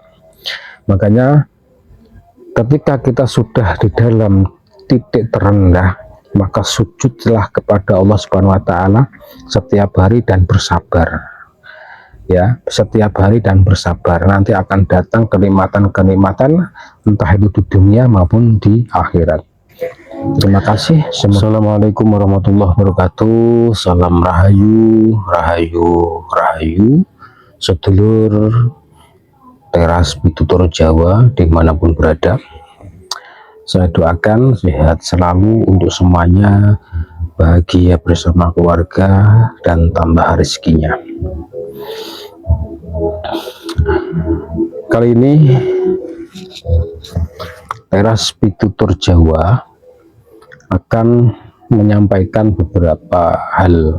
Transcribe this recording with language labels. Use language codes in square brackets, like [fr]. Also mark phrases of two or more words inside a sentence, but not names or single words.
[id] Makanya ketika kita sudah di dalam titik terendah, maka sujudlah kepada Allah [ar] سبحانه وتعالى [id] setiap hari dan bersabar ya, setiap hari dan bersabar. Nanti akan datang kenikmatan-kenikmatan, entah itu di dunia maupun di akhirat. Terima kasih. [ar] السلام عليكم ورحمة الله وبركاته. [id] Salam rahayu, sedulur teras pitutur Jawa dimanapun berada. Saya doakan sehat selalu untuk semuanya, bahagia bersama keluarga, dan tambah rezekinya. Kali ini teras pitutur Jawa akan menyampaikan beberapa hal.